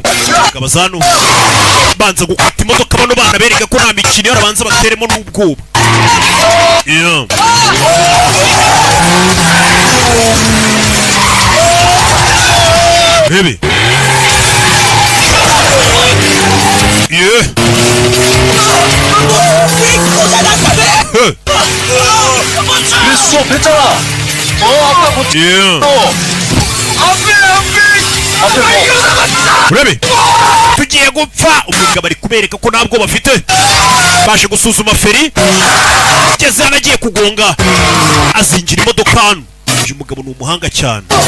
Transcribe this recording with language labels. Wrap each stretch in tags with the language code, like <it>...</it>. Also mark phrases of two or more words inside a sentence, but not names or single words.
<rw>Umugabo aza hano, banza gukata imodoka. Bano bana bereka ko nta mikino, arabanza bateremo n'ubwoba. Yeah. Rebe, yeah.</rw> <ko>수업했잖아. 아까 뭐</ko> <rw>Yeah. Rebe, tugiye gupfa. Umugabo ari kubereka ko ntabwo bafite. Baje gusuzuma feri, ageze hano agiye kugonga, azinjira imodoka hano. Uyu mugabo ni umuhanga cyane.</rw>